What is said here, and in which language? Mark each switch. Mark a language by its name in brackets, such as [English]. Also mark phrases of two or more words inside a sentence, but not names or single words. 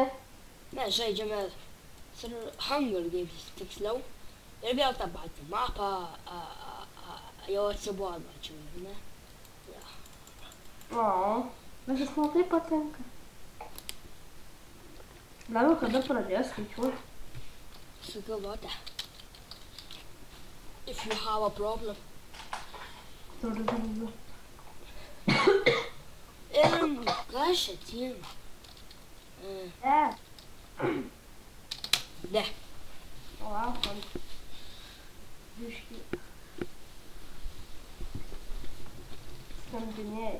[Lithuanian] Mes žaidžiame Hunger Games tiksliau. Ir vėl tą patį mapą. Jau atsibodo, čia, ne? Ja. O, bet jis man taip patinka. Gal kada pradės skaičiuoti? Sugalvote. [English] If you have a problem. [Lithuanian] Turiu. Ir kas čia tin? Ne. O, man. Biški. Skambinėjai.